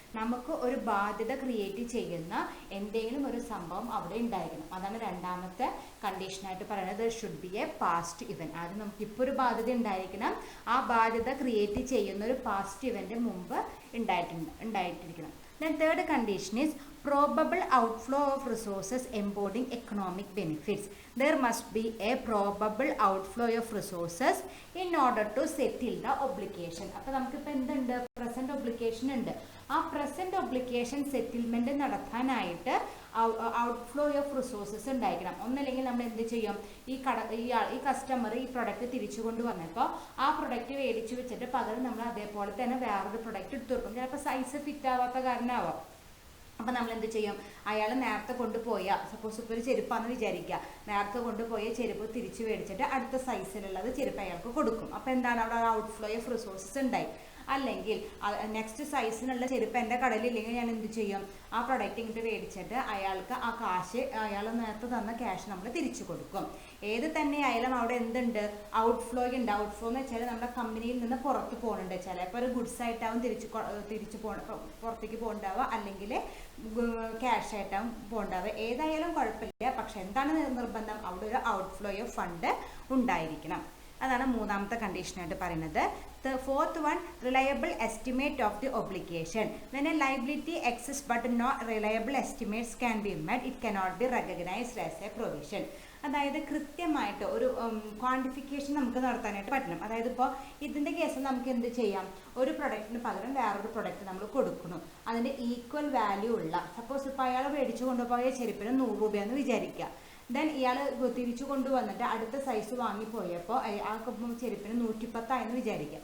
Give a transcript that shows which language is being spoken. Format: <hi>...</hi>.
<ml>നമുക്ക് ഒരു ബാധ്യത ക്രിയേറ്റ് ചെയ്യുന്ന എന്തെങ്കിലും ഒരു സംഭവം അവിടെ ഉണ്ടായിരിക്കണം. അതാണ് രണ്ടാമത്തെ കണ്ടീഷനായിട്ട് പറയുന്നത്.</ml> <en>Should be a past event.</en> <ml>ആദ്യം നമുക്ക് ഇപ്പോൾ ഒരു ബാധ്യത ഉണ്ടായിരിക്കണം. ആ ബാധ്യത ക്രിയേറ്റ് ചെയ്യുന്ന ഒരു പാസ്റ്റ് ഇവൻറ്റ് മുമ്പ് ഉണ്ടായിട്ടിരിക്കണം.</ml> <en>Then third condition is probable outflow of resources embodying economic benefits. There must be a probable outflow of resources in order to settle the obligation.</en> <ml>അപ്പോൾ നമുക്കിപ്പോൾ എന്തുണ്ട്? പ്രസൻറ്റ് ഒബ്ലിഗേഷൻ ഉണ്ട്. ആ പ്രസൻറ്റ് ഒബ്ലിഗേഷൻ സെറ്റിൽമെൻറ്റ് നടത്താനായിട്ട് outflow of resources ഉണ്ടായിരിക്കണം. ഒന്നല്ലെങ്കിൽ നമ്മൾ എന്ത് ചെയ്യും? ഈ കസ്റ്റമർ ഈ പ്രൊഡക്റ്റ് തിരിച്ചു കൊണ്ടുവന്നപ്പോൾ ആ പ്രൊഡക്റ്റ് മേടിച്ച് വെച്ചിട്ട് പകരം നമ്മൾ അതേപോലെ തന്നെ വേറൊരു പ്രൊഡക്റ്റ് എടുത്തു കൊടുക്കും. ചിലപ്പോൾ സൈസ് ഫിറ്റ് ആവാത്ത കാരണമാവാം. അപ്പോൾ നമ്മൾ എന്ത് ചെയ്യും? അയാൾ നേരത്തെ കൊണ്ടുപോയ സപ്പോസ് ഇപ്പോൾ ഒരു ചെരുപ്പാണെന്ന് വിചാരിക്കുക, നേരത്തെ കൊണ്ടുപോയ ചെരുപ്പ് തിരിച്ച് മേടിച്ചിട്ട് അടുത്ത സൈസിലുള്ളത് ചെരുപ്പ് അയാൾക്ക് കൊടുക്കും. അപ്പോൾ എന്താണ് അവിടെ ഔട്ട്ഫ്ലോ ഓഫ് റിസോഴ്സസ് ഉണ്ടായി. അല്ലെങ്കിൽ നെക്സ്റ്റ് സൈസിനുള്ള ചെരുപ്പ് എൻ്റെ കടയിലില്ലെങ്കിൽ ഞാൻ എന്ത് ചെയ്യും? ആ പ്രൊഡക്റ്റ് ഇങ്ങോട്ട് മേടിച്ചിട്ട് അയാൾക്ക് ആ കാശ് അയാൾ നേരത്തെ തന്ന ക്യാഷ് നമ്മൾ തിരിച്ചു കൊടുക്കും. ഏത് തന്നെ ആയാലും അവിടെ എന്തുണ്ട്? ഔട്ട്ഫ്ലോ ഉണ്ട്. ഔട്ട്ഫ്ലോ എന്ന് വെച്ചാൽ നമ്മുടെ കമ്പനിയിൽ നിന്ന് പുറത്ത് പോകുന്നുണ്ട്. ചിലപ്പോൾ ഒരു ഗുഡ്സ് ആയിട്ടാവും തിരിച്ച് പുറത്തേക്ക് പോകണ്ടാവുക, അല്ലെങ്കിൽ ക്യാഷ് ആയിട്ടാവും പോകണ്ടാവുക. ഏതായാലും കുഴപ്പമില്ല. പക്ഷെ എന്താണ് നിർബന്ധം? അവിടെ ഒരു ഔട്ട്ഫ്ലോ ഓഫ് ഫണ്ട് ഉണ്ടായിരിക്കണം. അതാണ് മൂന്നാമത്തെ കണ്ടീഷനായിട്ട് പറയുന്നത്.</ml> <en>The fourth one, reliable estimate of the obligation. When a liability exists but no reliable estimates can be met, it cannot be recognized as a provision.</en> <ml>അതായത് കൃത്യമായിട്ട് ഒരു ക്വാണ്ടിഫിക്കേഷൻ നമുക്ക് നടത്താനായിട്ട് പറ്റണം. അതായത് ഇപ്പോൾ ഇതിൻ്റെ കേസിൽ നമുക്ക് എന്ത് ചെയ്യാം, ഒരു പ്രൊഡക്റ്റിന് പകരം വേറൊരു പ്രൊഡക്റ്റ് നമ്മൾ കൊടുക്കണം, അതിൻ്റെ ഈക്വൽ വാല്യൂ ഉള്ള, സപ്പോസ് ഇപ്പോൾ അയാൾ മേടിച്ചു കൊണ്ടുപോയ ചെരുപ്പിന് 100 രൂപയെന്ന് വിചാരിക്കുക. ദെൻ ഇയാൾ തിരിച്ചു കൊണ്ടുവന്നിട്ട് അടുത്ത സൈസ് വാങ്ങിപ്പോയപ്പോൾ ആ ചെരുപ്പിന് 110 ആയെന്ന് വിചാരിക്കുക.</ml>